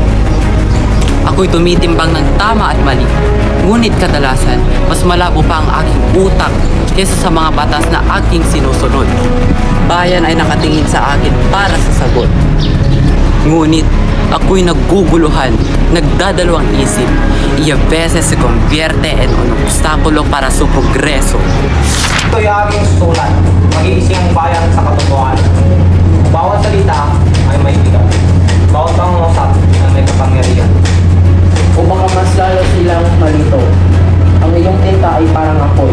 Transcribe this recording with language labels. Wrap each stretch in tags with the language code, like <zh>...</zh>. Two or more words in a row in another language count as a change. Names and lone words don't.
<tl>Ako'y tumitimbang ng tama at mali, ngunit kadalasan, mas malabo pa ang aking utak kaysa sa mga batas na aking sinusunod. Bayan ay nakatingin sa akin para sa sagot. Ngunit, ako'y nagguguluhan, nagdadalawang isip,</tl> <es>y a veces se convierte en un obstáculo para su progreso.</es> <tl>Ito'y aking sulat, mag-iising ang bayan sa katotohanan. Bawat salita ay may bigat. Bawat pangungusap ay may kapangyarihan. O baka mas lalo silang malito. Ang iyong tinta ay parang apoy.</tl>